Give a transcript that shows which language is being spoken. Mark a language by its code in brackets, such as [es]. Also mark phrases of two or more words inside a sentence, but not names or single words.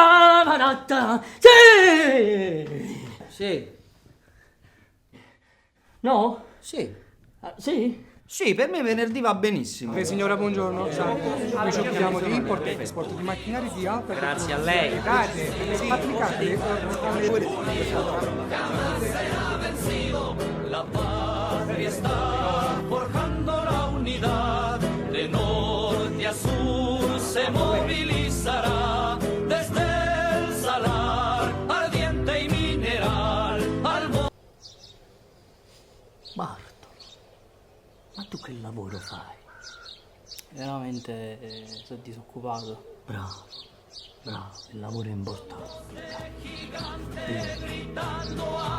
[it] Sì! Sì. No? Sì. Sì? Sì, per me venerdì va benissimo. Salve signora, buongiorno. Salve. Noi ci occupiamo di import e export di macchinari di alta Grazie a lei. applicate alle [es] La patria está forjando la unidad, de norte a sur se movilizará, desde el salar ardiente y mineral al [it] Bartolo, ma tu che lavoro fai? Veramente sono disoccupato. Bravo, il lavoro è importante.